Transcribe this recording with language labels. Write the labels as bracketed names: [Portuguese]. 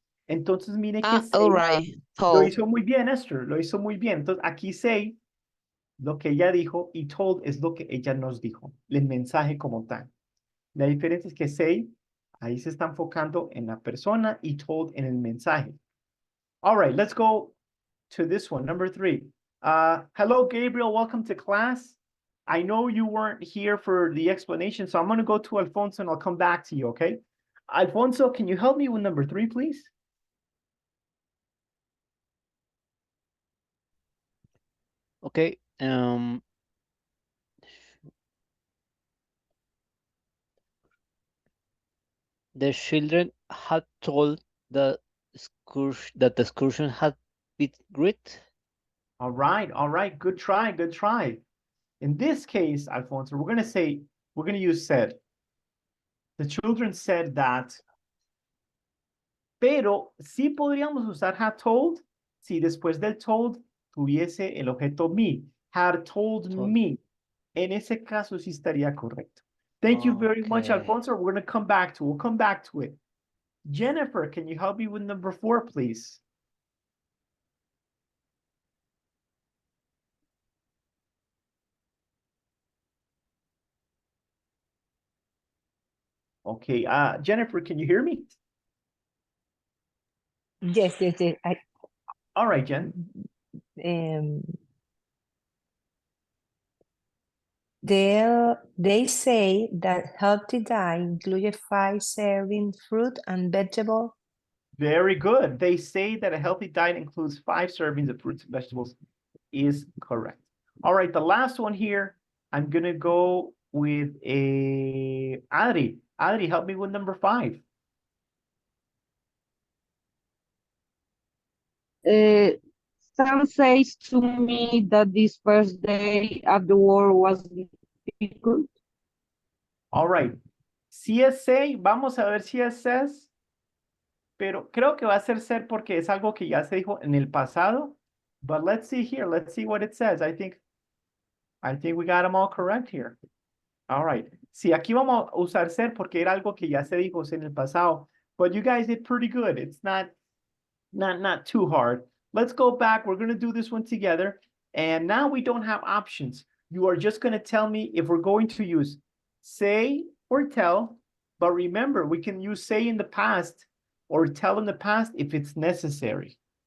[Spanish] Entonces, mire que say, [English] All right. [Spanish] lo [English] Told. [Spanish] hizo muy bien, Esther. Lo hizo muy bien. Entonces, aquí say, lo que ella dijo, y told es lo que ella nos dijo. El mensaje como tal. La diferencia es que say, ahí se está enfocando en la persona y told en el mensaje. [English] All right, let's go to this one, number 3. Hello, Gabriel. Welcome to class. I know you weren't here for the explanation, so I'm going to go to Alfonso and I'll come back to you, okay? Alfonso, can you help me with number 3, please? Okay. The children had told that the excursion had been great. All right. Good try, good try. In this case, Alfonso, we're going to use said. The children said that. [Spanish] Pero sí podríamos usar had told si después del told tuviese el objeto me. [English] Had told me. [Spanish] En ese caso sí estaría correcto. [English] Thank you very much, Okay. Alfonso. We'll come back to it. Jennifer, can you help me with number 4, please? Okay, Jennifer, can you hear me? Yes. All right, Jen. Um, they say that healthy diet includes 5 serving fruit and vegetable. Very good. They say that a healthy diet includes 5 servings of fruits and vegetables is correct. All right, the last one here, I'm gonna go with a Adri. Adri, help me with number 5. Sam says to me that this first day of the war was difficult. All right. [Spanish] CSA, vamos a ver si es says, pero creo que va a ser ser porque es algo que ya se dijo en el pasado. [English] But let's see here. Let's see what it says. I think we got them all correct here. All right. [Spanish] Sí, aquí vamos a usar ser porque era algo que ya se dijo en el pasado. [English] But you guys did pretty good. It's not too hard. Let's go back. We're going to do this one together. And now we don't have options. You are just going to tell me if we're going to use say or tell. But remember, we can use say in the past or tell in the past if it's necessary.